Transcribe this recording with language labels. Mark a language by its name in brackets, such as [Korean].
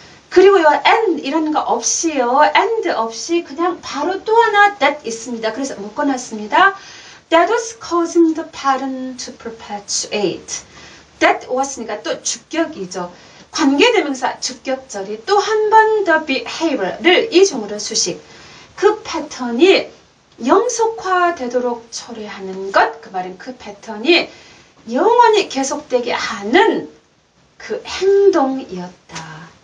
[Korean] 그리고요, and 이런 거 없이요, and 없이 그냥 바로 또 하나 that 있습니다. 그래서 묶어놨습니다. [English] That was causing the pattern to perpetuate. [Korean] That was니까 또 주격이죠. 관계대명사 주격절이 또 한 번 더 behavior를 이중으로 수식. 그 패턴이 영속화되도록 처리하는 것, 그 말은 그 패턴이 영원히 계속되게 하는 그 행동이었다.